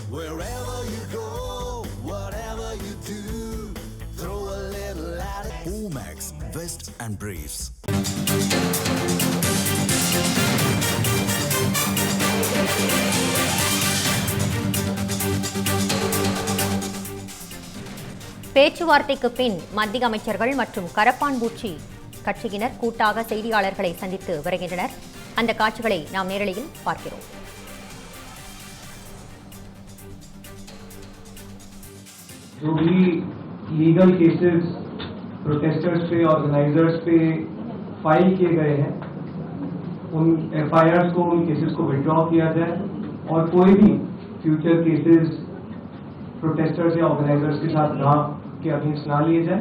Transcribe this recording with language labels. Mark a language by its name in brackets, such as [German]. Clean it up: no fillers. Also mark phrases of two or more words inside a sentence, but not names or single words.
[English] Wherever you go, whatever you do, throw a little at it. Omax, Vest and Briefs. [Tamil] பேச்சுவார்த்தைக்கு பின் மத்திய அமைச்சர்கள் மற்றும் கரப்பான்பூச்சி கட்சியினர் கூட்டாக செய்தியாளர்களை சந்தித்து வருகின்றனர். அந்த காட்சிகளை நாம் நேரலையில் பார்க்கிறோம். [Hindi] जो भी [English] legal cases [Hindi] प्रोटेस्टर्स पे ऑर्गेनाइजर्स पे फाइल किए गए हैं उन एफआईआर को उन केसेस को विड्रॉ किया जाए और कोई भी [English] future cases protesters [Hindi] या ऑर्गेनाइजर्स के साथ के अगेंस्ट ना लिए जाए।